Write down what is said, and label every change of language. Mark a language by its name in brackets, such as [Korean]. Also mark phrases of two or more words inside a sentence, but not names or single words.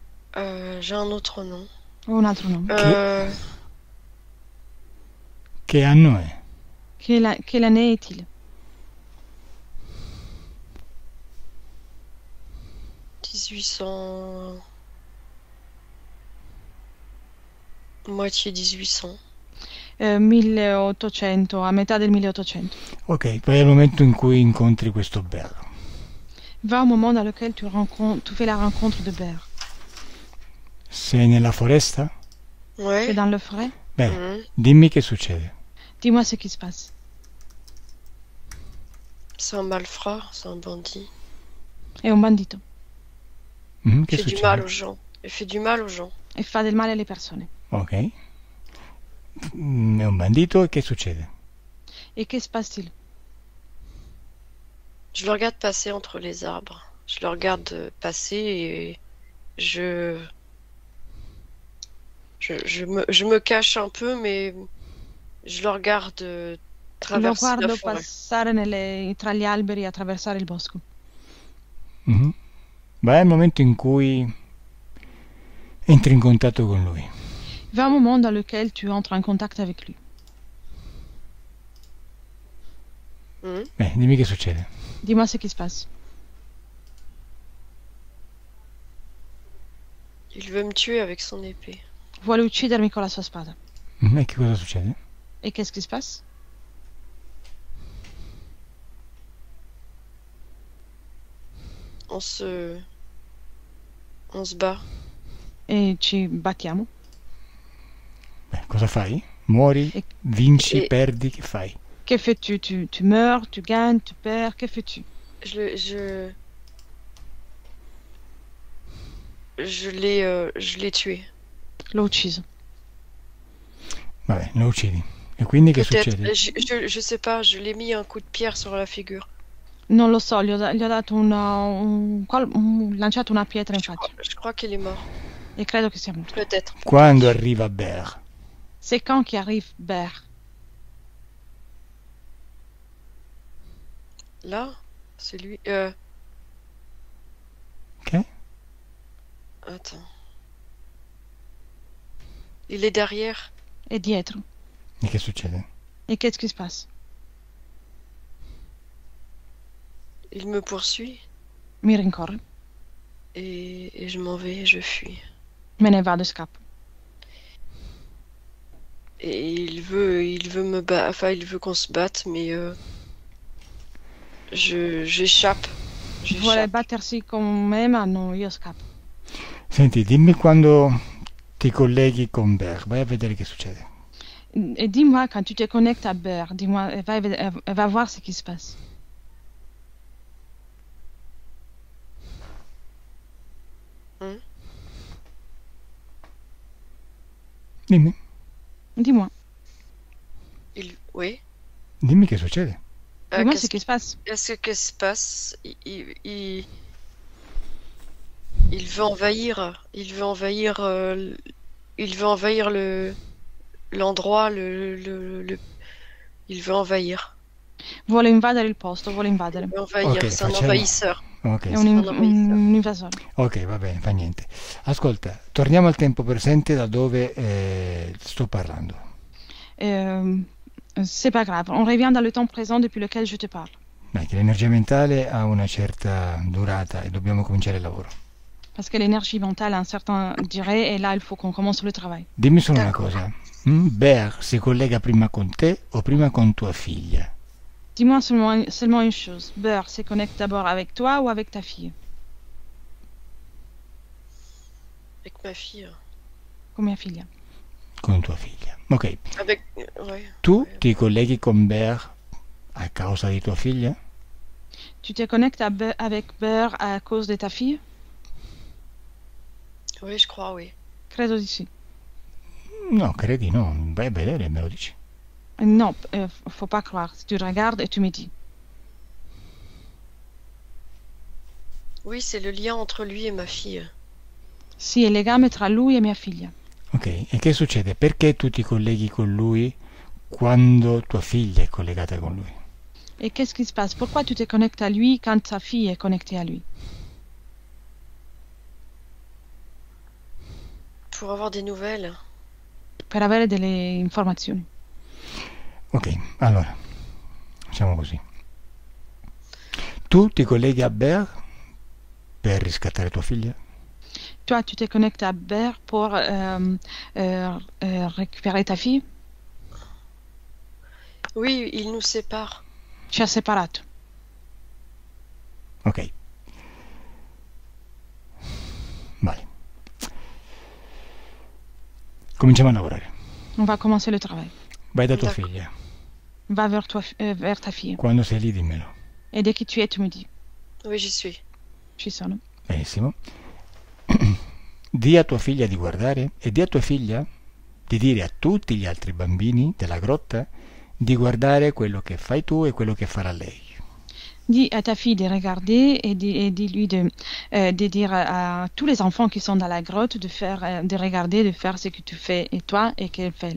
[French] J'ai un autre nom. [Italian] Ho un altro nome. Che anno è? [French] Che l'année est-il? 1800... Moitié 1800. [Italian] 1800, a metà del 1800. Ok, poi è il momento in cui incontri questo Bert. [French] Va au moment dans lequel tu fais la rencontre de Bert. [Italian] Sei nella foresta? [French] Ouais. C'est dans le forêt? [Italian] Bene, Mhm. dimmi che succede. [French] Dis-moi ce qui se passe. C'est un malfrat, c'est un bandit. [Italian] È un bandito Che [French] Il fait du [Italian] succede? [French] mal aux gens. Il fait du mal aux gens. [Italian] e fa del male alle persone. Ok. È un bandito e che succede? [French] Et que se passe-t-il? Je le regarde passer entre les arbres. Je le regarde passer et je me cache un peu, mais je le regarde [Italian] Lo [French] traverser la [Italian] guardo [French] forêt. [Italian] passare tra gli alberi e attraversare il bosco. Mhm. Ma è il momento in cui entri in contatto con lui. [French] Va un moment dans lequel tu entres en contact avec lui. Mhm. [Italian] Dimmi che succede. [French] Dis-moi ce qui se passe. Il veut me tuer avec son épée. [Italian] Vuole uccidermi con la sua spada. E che cosa succede? [French] Et qu'est-ce qui se passe? On se bat. [Italian] E ci battiamo. Cosa fai? Muori? E- Vinci? e- Perdi? Che fai? [French] Que fais-tu? Tu meurs, tu gagnes, tu perds, que fais-tu? Je l'ai tué. [Italian] L'ho ucciso. Vabbè, lo uccidi. E quindi che [French] Peut-être. [Italian] succede? [French] Je sais pas, je l'ai mis un coup de pierre sur la figure. [Italian] Non lo so, gli ho dato lanciato una pietra in faccia [French] Je crois qu'il est mort. [Italian] e credo che sia morto. [French] Peut-être. [Italian] Quando arriva Bert? [French] C'est quand qu'arrive Bert? Là, c'est lui. [Italian] Che? [French] Attends. Il est derrière. [Italian] È dietro. E che succede? [French] Et qu'est-ce qui se passe? Il me poursuit [Italian] Mi rincorre. [French] et je m'en vais, je fuis. [Italian] Me ne vado e scappo. [French] Et il veut me battre, enfin il veut qu'on se batte, mais j'échappe. [Italian] Vuole battersi con me, ma no, io scappo. Senti, dimmi quando ti colleghi con Bert. Vai a vedere che succede. [French] Et dis-moi, quand tu te connectes à Bert, dis-moi, va voir ce qui se passe. [Italian] Dimmi. [French] Dis-moi. Oui. [Italian] Dimmi che succede. [French] Dis-moi ce qui se passe. Qu'est-ce qui se passe? Il veut envahir. Il veut envahir. Il veut envahir l'endroit. Il veut envahir. [Italian] Vuole invadere il posto, vuole invadere. [French] Il veut envahir. [Italian] Ok, [French] C'est un [Italian] facciamo- [French] envahisseur. [Italian] Ok, È un invasore. ok, va bene, fa niente. Ascolta, torniamo al tempo presente da dove sto parlando. [French] C'est pas grave. On revient dans le temps présent depuis lequel je te parle. [Italian] Dai, che l'energia mentale ha una certa durata e dobbiamo cominciare il lavoro. [French] Parce que l'énergie mentale a un certain durée et là, il faut qu'on commence le travail. [Italian] Dimmi solo una [French] D'accordo. [Italian] cosa. Bert si collega prima con te o prima con tua figlia? [French] Dis-moi seulement une chose. Bert se connecte d'abord avec toi ou avec ta fille? Avec ma fille. [Italian] Con mia figlia. Con tua figlia. Ok, [French] Avec. Ouais. [Italian] tu ti colleghi con Bert a causa di tua figlia? [French] Tu te connectes avec Bert à cause de ta fille? Oui, je crois, oui. [Italian] Credo di sì. No, credi no. Vai a vedere e me lo dici. [French] Non, faut pas croire. Tu regardes et tu me dis. Oui, c'est le lien entre lui et ma fille. [Italian] Sì, è il legame tra lui e mia figlia. Ok, e che succede? Perché tu ti colleghi con lui quando tua figlia è collegata con lui? [French] Et qu'est-ce qui se passe? Pourquoi tu te connectes à lui quand ta fille est connectée à lui? Pour avoir des nouvelles. [Italian] per avere delle informazioni. Ok, allora, facciamo così. Tu ti colleghi a Ber per riscattare tua figlia? [French] Toi, tu te connectes à Ber pour récupérer ta fille? Oui, il nous sépare. [Italian] Ci ha separato. Ok. Vale. Cominciamo a lavorare. [French] On va commencer le travail. [Italian] Vai da tua [French] D'accord. [Italian] figlia. [French] Va vers ta fille. [Italian] Quando sei lì dimmelo. [French] Et dès que tu es, tu me dis. Oui, j'y suis. [Italian] Ci sono. Benissimo. Di a tua figlia di guardare e di a tua figlia di dire a tutti gli altri bambini della grotta di guardare quello che fai tu e quello che farà lei. [French] Dis à ta fille de regarder et dis-lui de dire à tous les enfants qui sont dans la grotte de regarder, de faire ce que tu fais et toi et qu'elle fait.